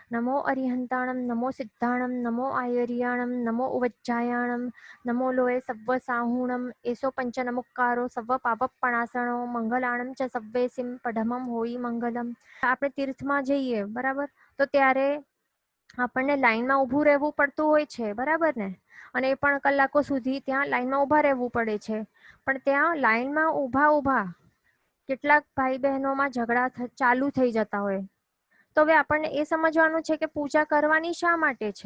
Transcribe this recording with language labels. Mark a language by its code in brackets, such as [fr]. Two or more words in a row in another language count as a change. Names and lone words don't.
[pra] नमो अरिहंताणं नमो सिद्धाणं नमो आयर्याणं नमो उवज्जायाणं नमो लोये सव्वसाहूणं एसो पंचनमुक्कारो सव्व पापपणासणो मंगलाणं च सव्वेसिं पढ़मं होई मंगलम। [gu] આપણે તીર્થમાં જઈએ બરાબર, તો ત્યારે આપણને લાઈનમાં ઊભું રહેવું પડતું હોય છે બરાબર ને, અને એ પણ કલાકો સુધી ત્યાં લાઈનમાં ઊભા રહેવું પડે છે. પણ ત્યાં લાઈનમાં ઊભા કેટલાક ભાઈ બહેનોમાં ઝઘડા ચાલુ થઈ જતા હોય, તો હવે આપણને એ સમજવાનું છે કે પૂજા કરવાની શા માટે છે.